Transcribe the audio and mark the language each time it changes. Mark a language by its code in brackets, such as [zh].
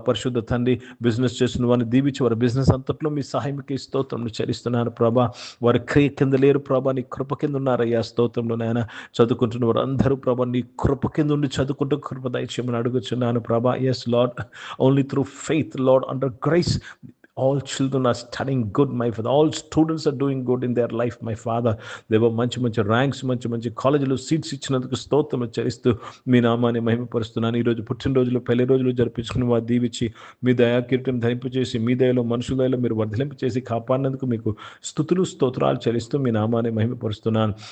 [te] పరిశుద్ధ తండ్రి, బిజినెస్ చేస్తున్న వారిని దీవించి వారి బిజినెస్ అంతట్లో మీ సహాయంకి స్తోత్రం చెల్లిస్తున్నాను ప్రభా. వారి క్రియ కింద లేరు ప్రభా, నీ కృప కింద ఉన్నారయ్యా. స్తోత్రంలో నాయన చదువుకుంటున్న వారు అందరూ ప్రభా నీ కృప కింద ఉండి చదువుకుంటూ కృప దయచేయమని అడుగుతున్నాను ప్రభా. [en] Yes lord, only through faith lord, under grace all children are studying good, my Father. All students are doing good in their life, my Father. [te] దేవా, మంచి ర్యాంక్స్, మంచి కాలేజీలో సీట్స్ ఇచ్చినందుకు స్తోత్రం చెల్లిస్తూ మీ నామాన్ని మహిమపరుస్తున్నాను. ఈరోజు పుట్టినరోజులు, పెళ్లి రోజులు జరిపించుకుని వారు దీవించి మీ దయాకీర్తిని ధరింపచేసి, మీ దయలో మనుషుల దయలో మీరు వర్ధలింపచేసి కాపాడినందుకు మీకు స్తుతులు స్తోత్రాలు చెల్లిస్తూ మీ నామాన్ని మహిమపరుస్తున్నాను.